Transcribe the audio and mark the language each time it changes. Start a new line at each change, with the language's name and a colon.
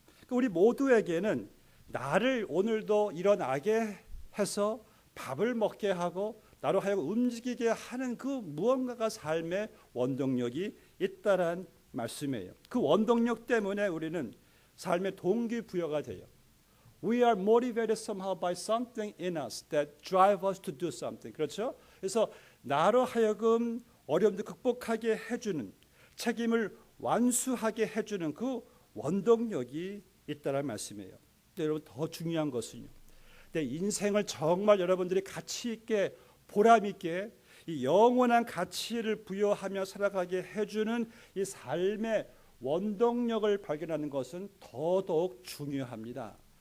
Korean: 우리 모두에게는 나를 오늘도 일어나게 해서 밥을 먹게 하고 나로 하여금 움직이게 하는 그 무언가가 삶의 원동력이 있다란 말씀이에요. 그 원동력 때문에 우리는 삶의 동기부여가 돼요.
English: We are motivated somehow by something in us that drive us to do something.
Korean: 그렇죠? 그래서 나로 하여금 어려움도 극복하게 해주는, 책임을 완수하게 해주는 그 원동력이 있다는 말씀이에요. 근데 여러분, 더 중요한 것은요, 내 인생을 정말 여러분들이 가치 있게, 보람 있게 이 영원한 가치를 부여하며 살아가게 해주는 이 삶의 원동력을 발견하는 것은 더더욱 중요합니다.